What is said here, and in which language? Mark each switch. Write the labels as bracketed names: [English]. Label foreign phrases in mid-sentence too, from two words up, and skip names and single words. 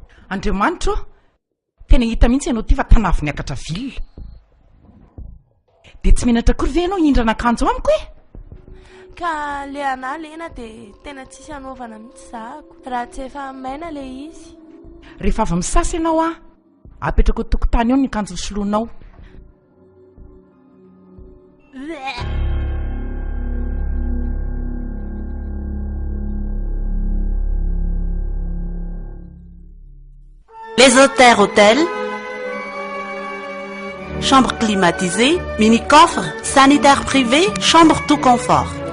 [Malagasy] andriamanitra tena hita mihitsy ianao ty fa tanavy niakatra vilona de tsy menatra kory ve ianao hindrana akanjo amiko e ka le ana lena de tena tsisy anaovana mihitsy zahako raha tsy efa maina le izy rehefa avy misasa ianao a apetrako tokotany ao ny akanjo soloanao [French] Les hôtels, chambre climatisée, mini-coffre, sanitaire privé, chambre tout confort.